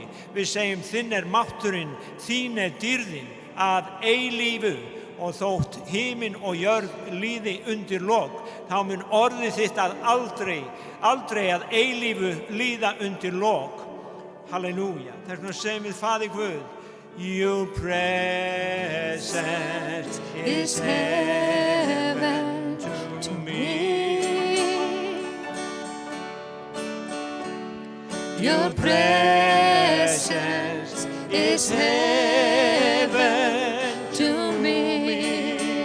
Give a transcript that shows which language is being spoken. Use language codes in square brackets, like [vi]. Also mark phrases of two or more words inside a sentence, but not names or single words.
[is] Við segjum þinn mátturinn, þín dýrðin að eilífu. Og þótt himinn og jörð líði undir lok, þá mun orðið þitt að aldrei að eilífu líða undir lok. Halleluja. Þess vegna segjum við, Faðir Guð, [en] Your presence is heaven to me. Your presence is heaven to me.